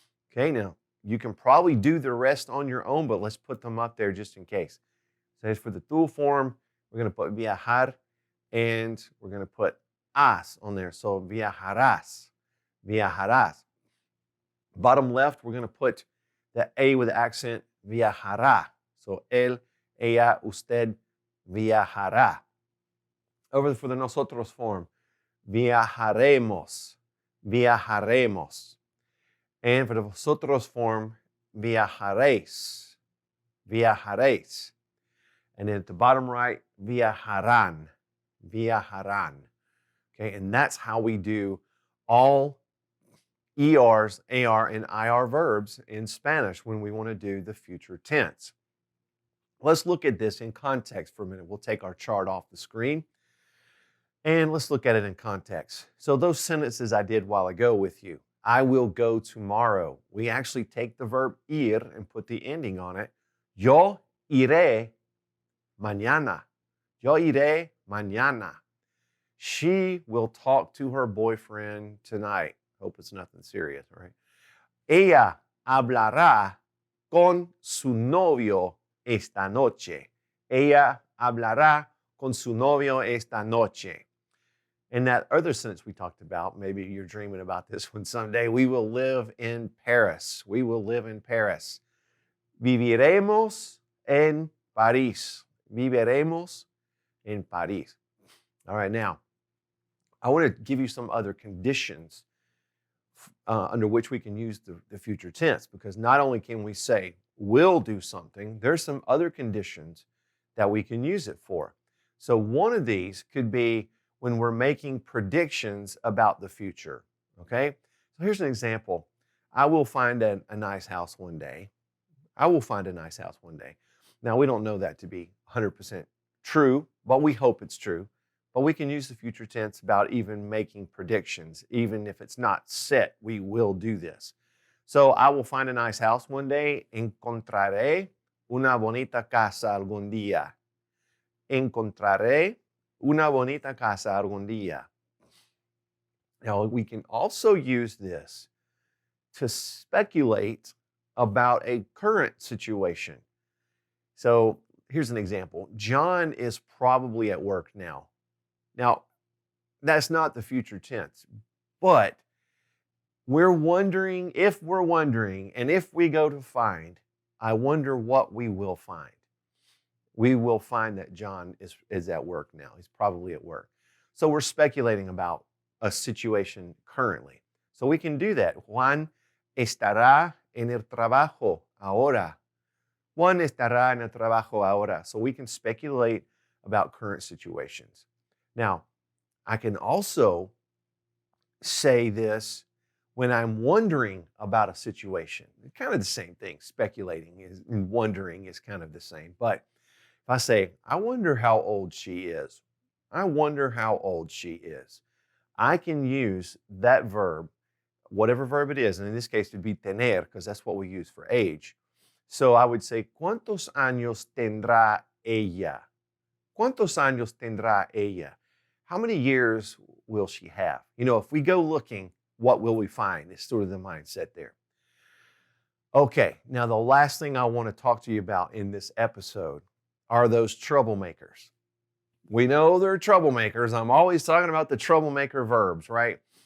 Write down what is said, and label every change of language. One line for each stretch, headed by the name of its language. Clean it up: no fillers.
English: Okay, now you can probably do the rest on your own, but let's put them up there just in case. So for the dual form, we're going to put viajar, and we're going to put as on there. So viajarás, viajarás. Bottom left, we're going to put the A with the accent, viajará.
Spanish: So él, ella, usted viajará.
English: Over for the nosotros form, viajaremos, viajaremos. And for the vosotros form, viajaréis, viajaréis. And then at the bottom right, viajarán, viajarán. Okay, and that's how we do all ERs, AR, and IR verbs in Spanish when we want to do the future tense. Let's look at this in context for a minute. We'll take our chart off the screen and let's look at it in context. So those sentences I did a while ago with you. I will go tomorrow. We actually take the verb ir and put the ending on it.
Spanish: Yo iré mañana. Yo iré mañana.
English: She will talk to her boyfriend tonight. Hope it's nothing serious, all right?
Spanish: Ella hablará con su novio esta noche. Ella hablará con su novio esta noche.
English: And that other sentence we talked about, maybe you're dreaming about this one someday. We will live in Paris. We will live in Paris.
Spanish: Viviremos en París. Viviremos en París.
English: All right, now, I want to give you some other conditions under which we can use the future tense, because not only can we say will do something, there's some other conditions that we can use it for. So one of these could be when we're making predictions about the future, okay? So here's an example. I will find a nice house one day. I will find a nice house one day. Now, we don't know that to be 100% true, but we hope it's true. But we can use the future tense about even making predictions. Even if it's not set, we will do this. So I will find a nice house one day.
Spanish: Encontraré una bonita casa algún día. Encontraré una bonita casa algún día.
English: Now, we can also use this to speculate about a current situation. So here's an example. John is probably at work now. Now, that's not the future tense, but we're wondering, and if we go to find, I wonder what we will find. We will find that John is at work now. He's probably at work. So we're speculating about a situation currently. So we can do that.
Spanish: Juan estará en el trabajo ahora. Juan estará en el trabajo ahora.
English: So we can speculate about current situations. Now, I can also say this when I'm wondering about a situation. It's kind of the same thing. Speculating and wondering is kind of the same. But if I say, I wonder how old she is. I wonder how old she is. I can use that verb, whatever verb it is, and in this case it would be tener, because that's what we use for age. So I would say,
Spanish: ¿Cuántos años tendrá ella? ¿Cuántos años tendrá ella?
English: How many years will she have? You know, if we go looking, what will we find? It's sort of the mindset there. Okay, now the last thing I want to talk to you about in this episode are those troublemakers. We know they're troublemakers. I'm always talking about the troublemaker verbs, right?